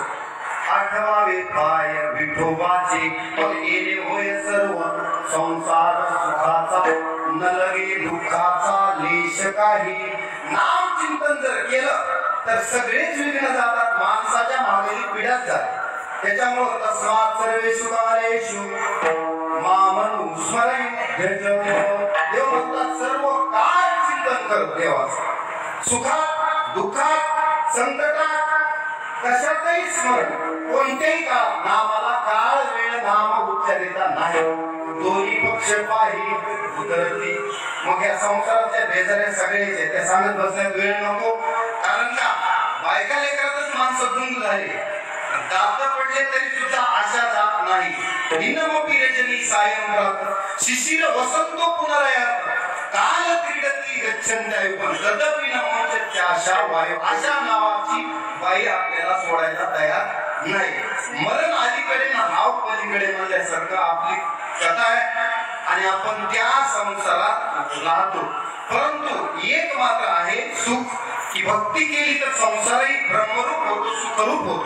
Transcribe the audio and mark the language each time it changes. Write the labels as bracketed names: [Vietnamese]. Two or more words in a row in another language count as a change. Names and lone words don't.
[Marathi] आठवावे पाय विठोबाचे, मग येणे होय सर्व संसार सुखाचा. न लगे दुःखाचा लेश काही. नाम चिंतन जर केलं तर सगळेच विघ्न जातात, माणसाच्या मागेली पिढ्यात जाते. [Sanskrit] त्याच्यामुळे तस्मात् सर्वेषु कालेषु मामनु स्मरण भज. [Marathi] देव म्हणतात सर्व काळ चिंतन कर देवाचं. सुखात दुःखात संकटात कशातही स्मरण. कोणतेही काळ नामाला काळ वेळ नाम उच्चारिता नाही. दोन्ही पक्ष पाही उतरती. मग या संसाराच्या बेजाऱ्या सगळेच आहे, त्या सांगत बसण्यात वेळ नको. कारण का बायका लेकरातच माणसं गुंग झाली. दात पडले तरी सुद्धा आशा जात नाही. [Sanskrit] दिनमपी रजनी सायं रात्र शिशिर वसंतो पुनरयात. काल क्रीडती गच्छन्त्यायु पण तदपि न मोचत्या आशा वायू. [Marathi] आशा नावाची बाई आपल्याला सोडायला तयार नाही. मरण अलीकडे ना हाव पलीकडे म्हणल्यासारखं आपली कथा आहे. आणि आपण त्या संसारात राहतो. परंतु एक मात्र आहे सुख, की भक्ती केली तर संसारही ब्रह्मरूप होतो, सुखरूप होतो.